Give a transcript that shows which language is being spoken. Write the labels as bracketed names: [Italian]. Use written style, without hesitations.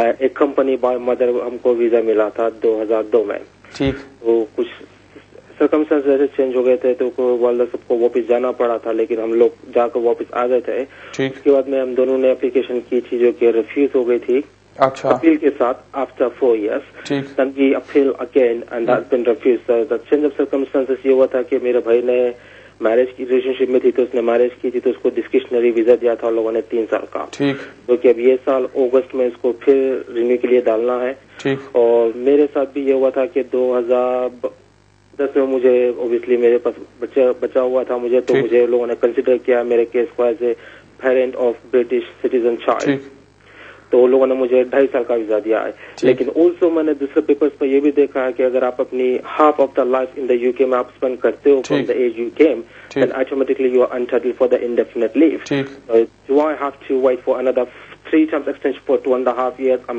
[Urdu] ایک company by mother ہم کو ویزا ملا تھا 2002 میں. تو کچھ سرکمسٹانس ایسے چینج ہو گئے تھے تو والدہ سب کو واپس جانا پڑا تھا, لیکن ہم لوگ جا کر واپس آ گئے تھے. اس کے بعد میں ہم دونوں نے اپلیکیشن کی تھی جو کہ ریفیوز ہو گئی تھی اپیل کے ساتھ [English] After 4 years. Then we appeal again and that's been refused. The change of circumstances [Urdu] یہ ہوا تھا کہ میرے بھائی نے میرج کی ریلیشن شپ میں تھی تو اس نے میرج کی تھی تو اس کو ڈسکریشنری ویزا دیا تھا لوگوں نے 3 سال کا, جو کہ اب یہ سال اگست میں اس کو پھر رینیو کے لیے ڈالنا ہے. اور میرے ساتھ بھی یہ ہوا تھا کہ 2010 میں مجھے اوبیسلی میرے پاس بچہ ہوا تھا مجھے, تو مجھے لوگوں نے کنسیڈر کیا میرے کیس کو [English] as a parent of British citizen child, [Urdu] تو لوگوں نے مجھے 2.5 سال کا ویزا دیا ہے. لیکن آلسو میں نے دوسرے پیپرز پر یہ بھی دیکھا ہے کہ اگر آپ اپنی [English] half of the life in the U K [Urdu] میں آپ اسپینڈ کرتے ہو [English] From the age you came, then automatically you are entitled for the indefinite leave. Do I have to wait for another 3 times extension for 2.5 years?